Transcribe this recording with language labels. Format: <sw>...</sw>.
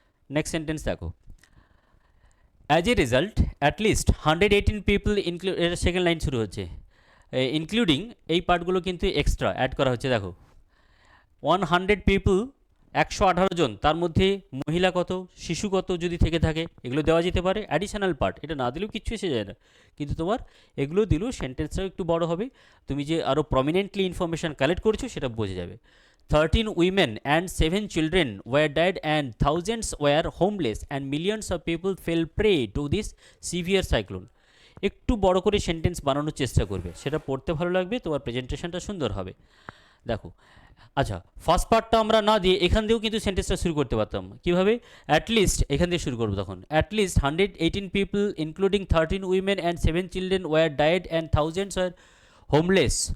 <bn>Next sentence দেখো,</bn> <en>as a result at least 118 people</en> <bn>second line শুরু হচ্ছে, including, এই পার্টগুলো কিন্তু এক্সট্রা অ্যাড করা হচ্ছে। দেখো 100 পিপল 118 জন, তার মধ্যে মহিলা কত, শিশু কত যদি থেকে থাকে, এগুলো দেওয়া যেতে পারে। অ্যাডিশনাল পার্ট, এটা না দিলেও কিচ্ছু এসে যায় না, কিন্তু তোমার এগুলো দিলেও সেন্টেন্সটাও একটু বড় হবে, তুমি যে আরও প্রমিনেন্টলি ইনফরমেশান কালেক্ট করছো সেটা বোঝা যাবে।</bn> <en>13 women and 7 children were dead and thousands were homeless and millions of people fell prey to this severe cyclone.</en> <bn>একটু বড় করে সেন্টেন্স বানানোর চেষ্টা করবে, সেটা পড়তে ভালো লাগবে, তোমার প্রেজেন্টেশনটা সুন্দর হবে। দেখো, আচ্ছা, ফার্স্ট পার্টটা আমরা না দিয়ে এখান দিয়েও কিন্তু সেন্টেন্সটা শুরু করতে পারতাম। কীভাবে?</bn> <en>at least,</en> <bn>এখান দিয়ে শুরু করবো তখন।</bn> <en>At least 118 people including 13 women and 7 children were died and thousands were homeless.</en>